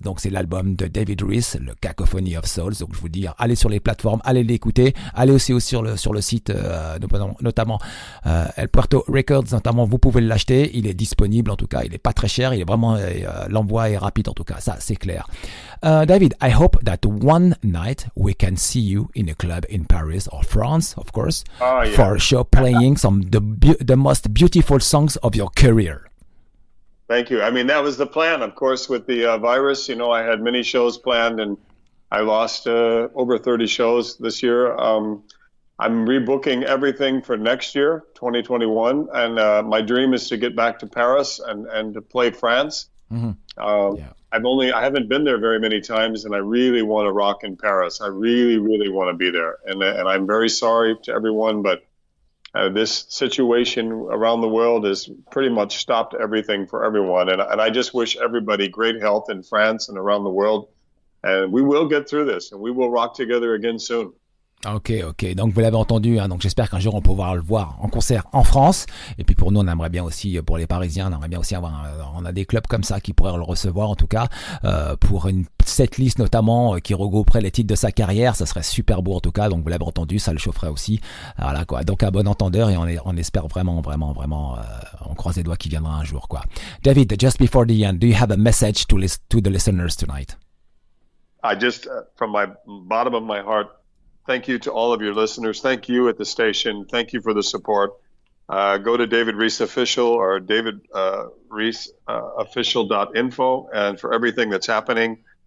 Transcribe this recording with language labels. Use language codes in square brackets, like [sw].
[fr] Donc c'est l'album de David Reece, le Cacophony of Souls. Donc je vous dis, allez sur les plateformes, allez l'écouter. Allez aussi sur le site, notamment El Puerto Records, notamment, vous pouvez l'acheter. Il est disponible en tout cas, il est pas très cher. Il est vraiment, l'envoi est rapide en tout cas, ça c'est clair. [en] David, I hope that one night we can see you in a club in Paris or France, of course, for a show playing some the most beautiful songs of your career. Thank you. I mean, that was the plan, of course, with the virus. I had many shows planned, and I lost over 30 shows this year. I'm rebooking everything for next year, 2021, and my dream is to get back to Paris and to play France. Mm-hmm. I haven't been there very many times, and I really want to rock in Paris. I really, really want to be there. And I'm very sorry to everyone, but this situation around the world has pretty much stopped everything for everyone. And I just wish everybody great health in France and around the world. And we will get through this, and we will rock together again soon. [fr] Ok, donc vous l'avez entendu, donc j'espère qu'un jour on pourra le voir en concert en France, et puis pour nous on aimerait bien aussi, pour les Parisiens, on aimerait bien aussi on a des clubs comme ça qui pourraient le recevoir en tout cas, pour une setlist notamment qui regrouperait les titres de sa carrière, ça serait super beau en tout cas, donc vous l'avez entendu, ça le chaufferait aussi, voilà quoi, donc à bon entendeur, et on espère vraiment, on croise les doigts qu'il viendra un jour quoi. [en] David, just before the end, do you have a message to the listeners tonight? I just, from my bottom of my heart, thank you to all of your listeners. Thank you at the station. Thank you for the support. Go to David Reece Official or David Reece Official.info, and for everything that's happening.